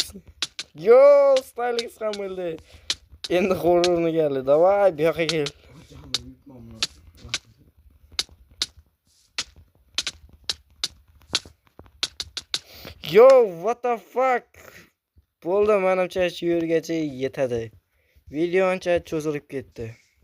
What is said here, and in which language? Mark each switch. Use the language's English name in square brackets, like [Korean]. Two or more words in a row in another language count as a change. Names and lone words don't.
[Uzbek] Yo, Stylex ham o'ldi. Endi horrorni keldi. Davay, bu yoqqa kel. [English] Yo, what the fuck? [Uzbek] Bo'ldi, menimcha shu yergacha yetadi. Video ancha cho'zilib ketdi.